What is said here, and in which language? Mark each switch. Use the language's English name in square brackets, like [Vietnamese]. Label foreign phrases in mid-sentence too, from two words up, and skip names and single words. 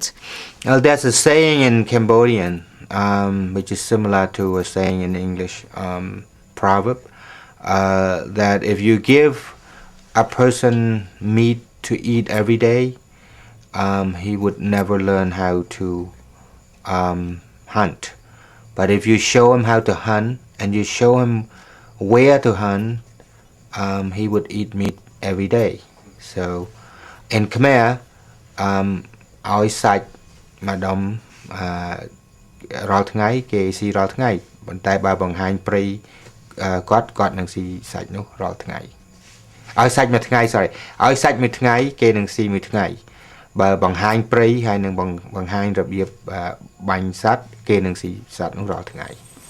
[English] Well, there's a saying in Cambodian, which is similar to a saying in English proverb, that if you give a person meat to eat every day, he would never learn how to hunt. But if you show him how to hunt and you show him where to hunt, he would eat meat every day. So in Khmer, [Khmer] ឲ្យសាច់ម្ដុំរាល់ថ្ងៃគេស៊ីរាល់ថ្ងៃប៉ុន្តែបើបង្ហាញព្រៃគាត់នឹងស៊ីសាច់នោះរាល់ថ្ងៃឲ្យសាច់មួយថ្ងៃ sorry ឲ្យសាច់មួយថ្ងៃគេនឹងស៊ីមួយថ្ងៃបើបង្ហាញព្រៃហើយនឹងបង្ហាញរបៀបបាញ់សត្វគេនឹងស៊ីសត្វនោះរាល់ថ្ងៃ